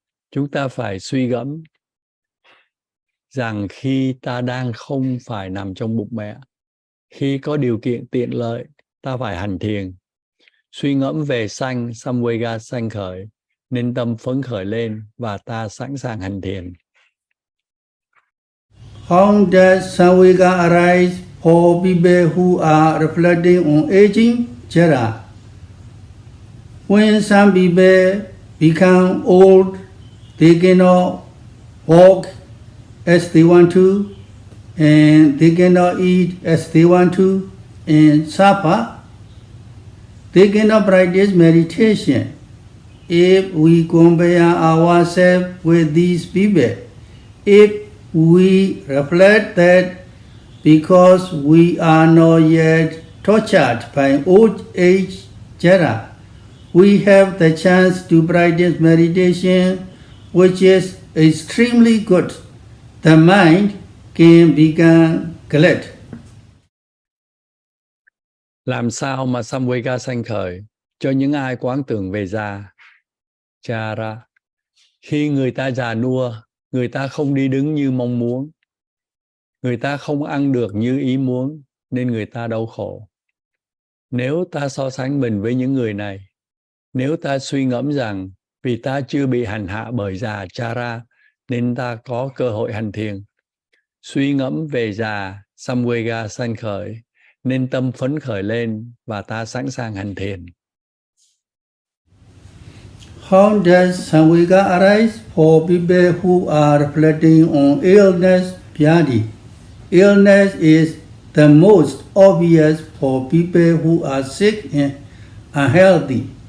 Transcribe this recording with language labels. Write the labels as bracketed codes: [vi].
[vi] Chúng ta phải suy gẫm rằng khi ta đang không phải nằm trong bụng mẹ, khi có điều kiện tiện lợi, ta phải hành thiền. Suy ngẫm về sanh, Samvega sanh khởi, nên tâm phấn khởi lên và ta sẵn sàng hành thiền. [en] How does Samvega arise for people who are reflecting on aging, jara? When some people become old, they cannot walk as they want to, and they cannot eat as they want to, and suffer. They cannot practice meditation. If we compare ourselves with these people, if we reflect that because we are not yet tortured by old age jara, we have the chance to practice meditation, which is extremely good. The mind can become glad. [vi] Làm sao mà Samvega sanh khởi cho những ai quán tưởng về già? Chara. Khi người ta già nua, người ta không đi đứng như mong muốn. Người ta không ăn được như ý muốn, nên người ta đau khổ. Nếu ta so sánh mình với những người này, nếu ta suy ngẫm rằng vì ta chưa bị hành hạ bởi già Chara, nên ta có cơ hội hành thiền. Suy ngẫm về già Samvega sanh khởi, nên tâm phấn khởi lên và ta sẵn sàng hành thiền. [en] How does Samvega arise for people who are reflecting on illness, Vyadi? Illness is the most obvious for people who are sick and unhealthy.